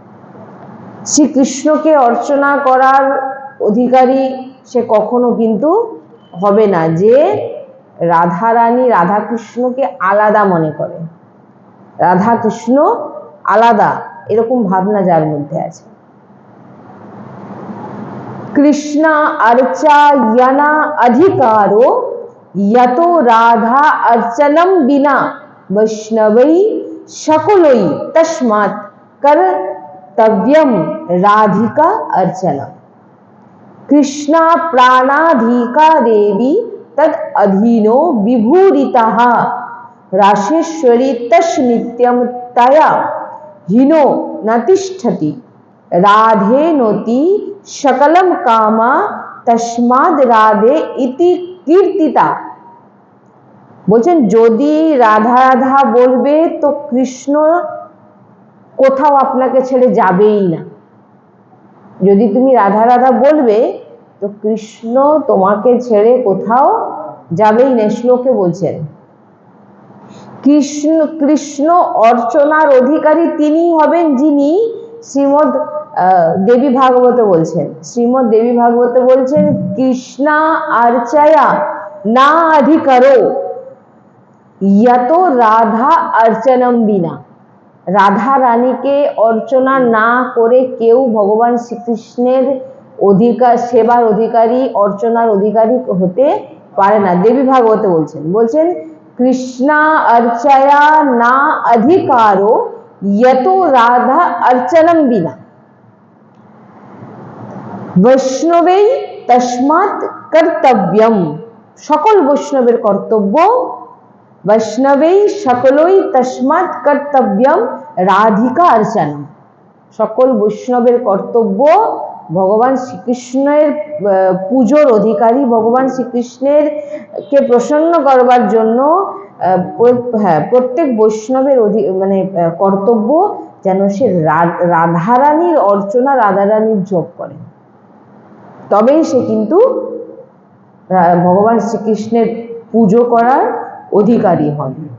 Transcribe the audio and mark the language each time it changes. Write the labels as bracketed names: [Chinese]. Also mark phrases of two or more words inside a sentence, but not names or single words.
[Bangla] শ্রীকৃষ্ণকে অর্চনা করার অধিকারী সে কখনো কিন্তু হবে না যে রাধারানী রাধাকৃষ্ণকে আলাদা মনে করে, রাধাকৃষ্ণ আলাদা এরকম ভাবনা যার মধ্যে আছে। [Sanskrit] কৃষ্ণা अर्चा यना अधिकारो यतो राधा अर्चनम बिना वैष्णवै शकलै तस्मात् कर्तव्यम राधिका अर्चनम। कृष्णा प्राणाधिका देवी तद अधीनो विभूरितः राशेश्वरी तस् नित्यम तया हीनो न तिष्ठति राधे नोति शकलम कामा तस्माद राधे इति कीर्तिता। [Bangla] বলছেন যদি রাধা রাধা বলবে তো কৃষ্ণ কোথাও আপনাকে ছেড়ে যাবেই না। যদি তুমি রাধা রাধা বলবে তো কৃষ্ণ তোমাকে ছেড়ে কোথাও যাবেই না। শ্লোকে বলছেন কৃষ্ণ অর্চনার অধিকারী তিনি হবেন যিনি শ্রীমদ দেবী ভাগবতে বলছেন, শ্রীমদ দেবী ভাগবতে বলছেন [Sanskrit] কৃষ্ণা अर्चया না अधिकारो यतो রাধা अर्चनम बिना। [Bangla] রাধা রানীকে অর্চনা না করে কেউ ভগবান শ্রীকৃষ্ণের অধিকার, সেবার অধিকারী, অর্চনার অধিকারী হতে পারে না। দেবী ভাগবতে বলছেন [Sanskrit] কৃষ্ণা अर्चया না अधिकारो यतो राधा अर्चनम बिना वैष्णवे तस्मात् कर्तव्यम [Bangla] সকল বৈষ্ণবের কর্তব্য, বৈষ্ণবেই সকলই [Sanskrit] তস্মাৎ কর্তব্যম রাধিকা অর্চনম। [Bangla] সকল বৈষ্ণবের কর্তব্য ভগবান শ্রীকৃষ্ণের পুজোর অধিকারী, ভগবান শ্রীকৃষ্ণের কে প্রসন্ন করবার জন্য প্রত্যেক বৈষ্ণবের কর্তব্য যেন সে রাধারানীর অর্চনা, রাধারানীর জপ করে, তবেই সে কিন্তু ভগবান শ্রীকৃষ্ণের পুজো করার অধিকারী হন।